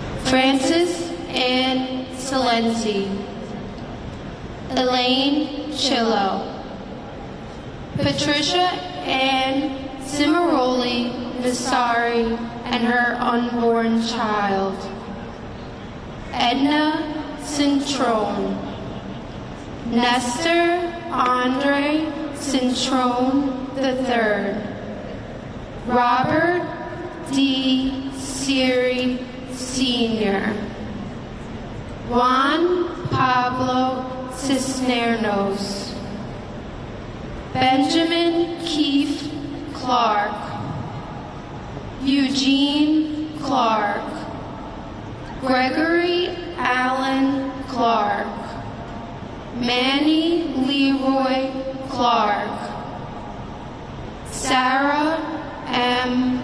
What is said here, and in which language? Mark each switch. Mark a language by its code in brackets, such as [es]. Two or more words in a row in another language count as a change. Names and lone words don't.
[en] Francis Ann Salenti, Elaine Chillo, Patricia Ann Cimaroli Vasari and her unborn child, Edna Cintrone, Nestor Andre Cintrone III, Robert D. Siri Sr., Juan Pablo Cisneros, Benjamin Keith Clark, Eugene Clark, Gregory Allen Clark, Manny Leroy Clark, Sarah M.